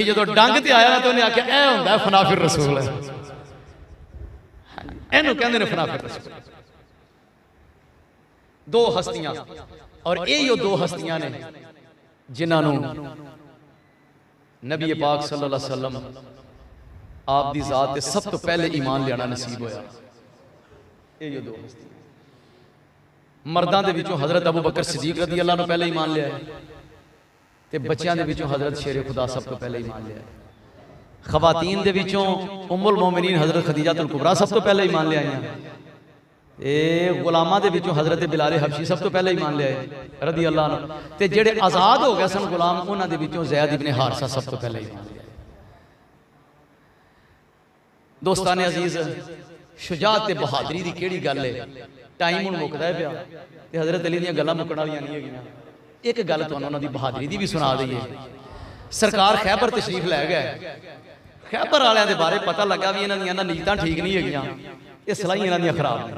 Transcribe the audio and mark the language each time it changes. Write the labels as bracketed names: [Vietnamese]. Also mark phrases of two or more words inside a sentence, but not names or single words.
[Punjabi] جو ڈھنگ تے آیا نا تو انہیں آکھیا اے ہندا ہے فنافی رسول، ایہنوں کہندے نے فنافی رسول, इहनूं कहंदे ने फनाफिर रसूल। دو ہستیاں، اور یہی دو ہستیاں نے جنہاں نے نبی پاک [Arabic] صلى الله عليه وسلم [Punjabi] آپ دی ذات تے سب توں پہلے ایمان لیانا نصیب ہویا. یہ دو ہستیاں مرداں دے وچوں حضرت ابو بکر صدیق [Arabic] رضي الله عنه [Punjabi] پہلے ایمان لیا تے بچیاں دے وچوں حضرت شیر خدا سب توں پہلے ایمان لیا. خواتین دے وچوں ام المومنین حضرت خدیجۃ الکبریٰ سب توں پہلے ایمان لیا. غلاماں دے وچوں حضرت بلال حبشی سب توں پہلے ایمان لیا [Arabic] رضي الله عنه, [Punjabi] تے جیہڑے آزاد ہو گئے سن غلام اوہناں دے وچوں زید ابن حارثہ سب توں پہلے ایمان لیا. دوستان عزیز شجاعت تے بہادری دی کیہڑی گل ہے، ٹائم ہن مکدا ہے پیا تے حضرت علی دیاں گلاں مکن والیاں نہیں ہیگیاں. ایک گل تہانوں اوہناں دی بہادری دی بھی سنا دیئے۔ سرکار خیبر تشریف لے گئے، خیبر والیاں دے بارے پتہ لگا بھی ایہناں دیاں نیتاں ٹھیک نہیں ہیگیاں، یہ صلاحیاں ایہناں دیاں خراب نے.